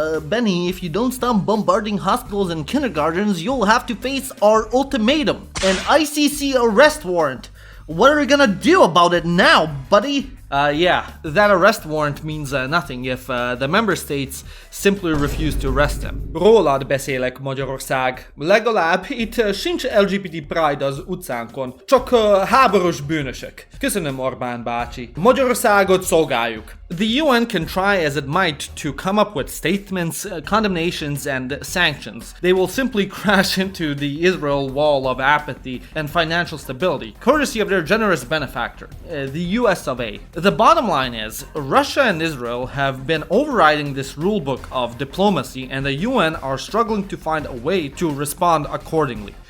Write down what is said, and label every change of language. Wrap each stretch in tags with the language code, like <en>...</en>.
<en>Benny, if you don't stop bombarding hospitals and kindergartens, you'll have to face our ultimatum, an ICC arrest warrant. What are we gonna do about it now, buddy? Yeah, that arrest warrant means nothing if the member states simply refuse to arrest him.</en> <hu>Rólad beszélek, Magyarország. Legalább itt sincs LGBT Pride az utcánkon, csak háborús bűnösök. Köszönöm, Orbán bácsi. Magyarországot szolgáljuk.</hu> <en>The UN can try as it might to come up with statements, condemnations, and sanctions. They will simply crash into the Israel wall of apathy and financial stability, courtesy of their generous benefactor, the US of A. The bottom line is, Russia and Israel have been overriding this rulebook of diplomacy, and the UN are struggling to find a way to respond accordingly.</en>